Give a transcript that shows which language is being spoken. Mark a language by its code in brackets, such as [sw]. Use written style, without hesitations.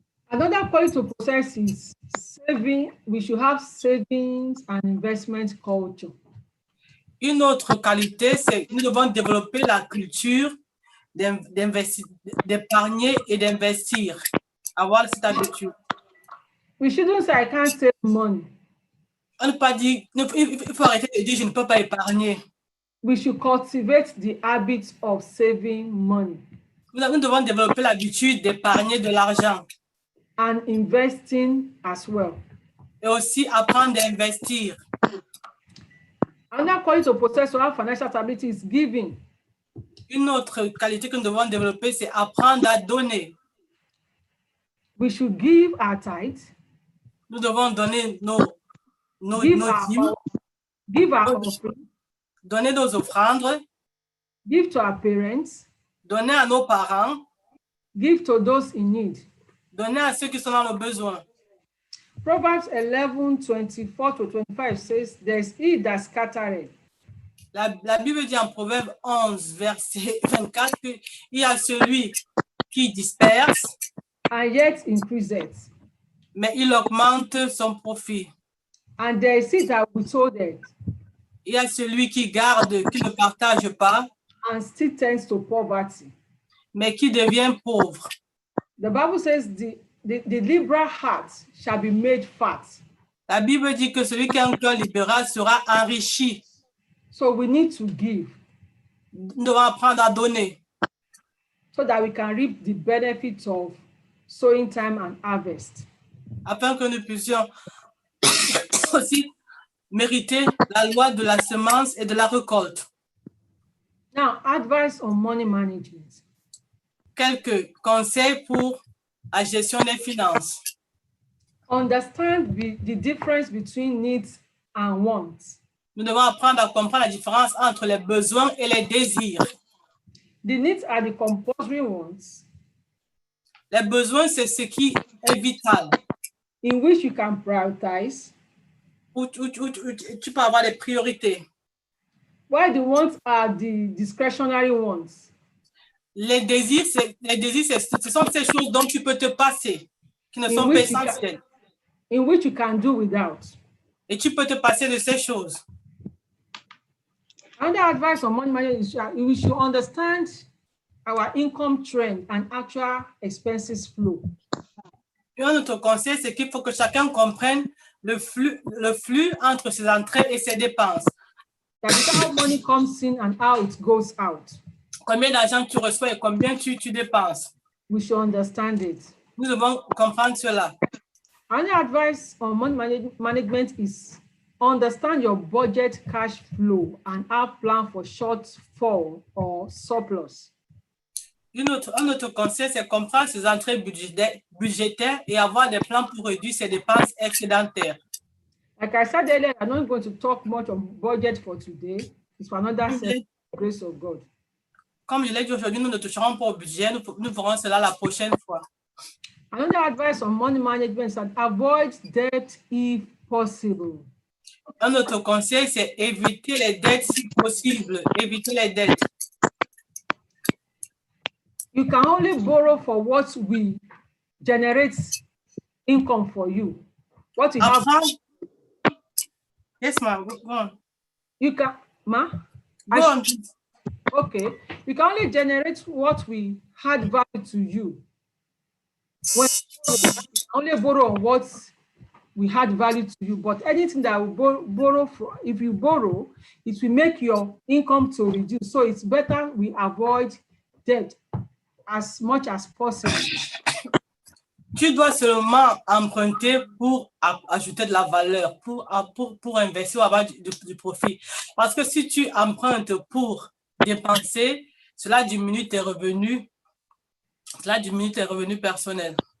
[en] Another point to possess is saving. We should have savings and investment culture. [fr] Une autre qualité, c'est que nous devons développer la culture d'épargner et d'investir. Avoir cette habitude. [en] We shouldn't say I can't save money. [fr] On ne peut pas dire, il faut arrêter de dire je ne peux pas épargner. [en] We should cultivate the habit of saving money [fr] Nous devons développer l'habitude d'épargner de l'argent [en] and investing as well. [fr] et aussi apprendre à investir. [en] Another quality to possess to have financial stability is giving. [fr] Une autre qualité que nous devons développer, c'est apprendre à donner. [en] We should give our tithe, [fr] Nous devons donner nos [en] give [fr] dîmes, [en] our offering, [fr] donner nos offrandes, [en] give to our parents, [fr] donner à nos parents, [en] give to those in need. [fr] donner à ceux qui sont dans le besoin. [en] Proverbs 11:24-25 says, "There's he that scattereth, [fr] La Bible dit en Proverbe 11, verset 24, qu'il y a celui qui disperse, [en] and yet increaseth, [fr] mais il augmente son profit. [en] and there is he that withholdeth, [fr] Il y a celui qui garde, qui ne partage pas, [en] and still tends to poverty." [fr] mais qui devient pauvre. [en] The Bible says, the liberal heart shall be made fat. [fr] La Bible dit que celui qui a un cœur libéral sera enrichi. [en] So we need to give [fr] Nous devons apprendre à donner [en] so that we can reap the benefits of sowing time and harvest. [fr] afin que nous puissions aussi mériter la loi de la semence et de la récolte. [en] Now, advice on money management. [fr] Quelques conseils pour la gestion des finances. [en] Understand the difference between needs and wants. [fr] Nous devons apprendre à comprendre la différence entre les besoins et les désirs. [en] The needs are the compulsory ones [fr] Les besoins, c'est ce qui est vital. [en] in which you can prioritize, [fr] Où tu peux avoir des priorités. [en] while the wants are the discretionary ones. [fr] Les désirs, ce sont ces choses dont tu peux te passer, qui ne [en] In [fr] sont pas [en] which you [fr] essentielles. [en] in which you can do without. [fr] Et tu peux te passer de ces choses. [en] Another advice on money management is that we should understand our income trend and actual expenses flow. [fr] Et un autre conseil, c'est qu'il faut que chacun comprenne le flux entre ses entrées et ses dépenses. [en] That is how money comes in and how it goes out. [fr] Combien d'argent tu reçois et combien tu dépenses. [en] We should understand it. [fr] Nous devons comprendre cela. [en] Another advice on money management is understand your budget cash flow and have plan for shortfall or surplus. [fr] Un autre conseil, c'est comprendre ses entrées budgétaires et avoir des plans pour réduire ses dépenses excédentaires. [en] Like I said earlier, I'm not going to talk much on budget for today. It's for another session, grace of God. [fr] Comme je l'ai dit aujourd'hui, nous ne toucherons pas au budget, nous ferons cela la prochaine fois. [en] Another advice on money management is that avoid debt if possible. [fr] Un autre conseil, c'est éviter les dettes si possible. Éviter les dettes. [en] you can only borrow for what will generate income for you. What you have, Yes, ma'am. Go on. you can, ma? Go on. Okay, you can only generate what will add value to you. When you only borrow on what will add value to you, but anything that will borrow from, if you borrow, it will make your income to reduce. So it's better we avoid debt as much as possible. [fr] Tu dois seulement emprunter pour ajouter de la valeur, pour investir ou avoir du profit. Parce que si tu empruntes pour dépenser, cela diminue tes revenus personnels.